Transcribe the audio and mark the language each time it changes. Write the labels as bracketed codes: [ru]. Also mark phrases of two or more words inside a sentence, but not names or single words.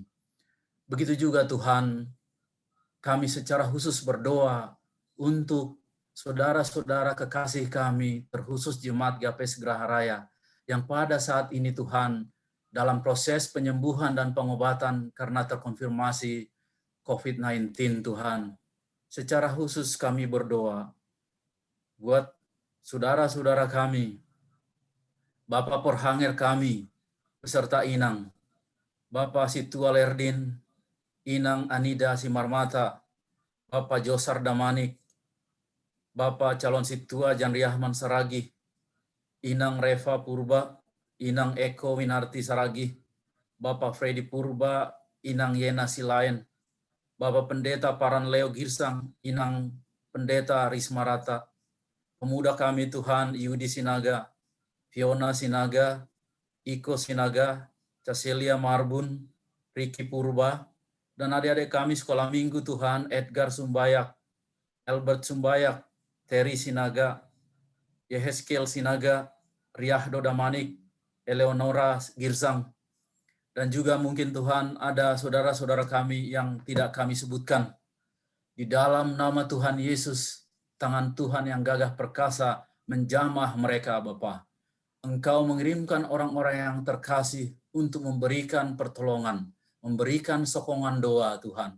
[id] Begitu juga Tuhan, kami secara khusus berdoa untuk saudara-saudara kekasih kami, terkhusus Jemaat GKPS Geraha Raya, yang pada saat ini Tuhan, dalam proses penyembuhan dan pengobatan karena terkonfirmasi COVID-19 Tuhan. Secara khusus kami berdoa buat saudara-saudara kami, Bapak Porhanger kami, beserta Inang, Bapak Situa Lerdin, Inang Anida Simarmata, Bapak Josar Damanik, Bapak calon Situa Janriahman Saragi, Inang Reva Purba, Inang Eko Winarti Saragi, Bapak Freddy Purba, Inang Yena Silayan, Bapak Pendeta Paran Leo Girsang, Inang Pendeta Rismarata, pemuda kami Tuhan Yudi Sinaga, Fiona Sinaga, Iko Sinaga, Caselia Marbun, Ricky Purba, dan adik-adik kami sekolah minggu Tuhan, Edgar Sumbayak, Albert Sumbayak, Terry Sinaga, Yeheskel Sinaga, Riahdo Damanik, Eleonora Girsang, dan juga mungkin Tuhan ada saudara-saudara kami yang tidak kami sebutkan. Di dalam nama Tuhan Yesus, tangan Tuhan yang gagah perkasa menjamah mereka Bapa. Engkau mengirimkan orang-orang yang terkasih untuk memberikan pertolongan, memberikan sokongan doa Tuhan.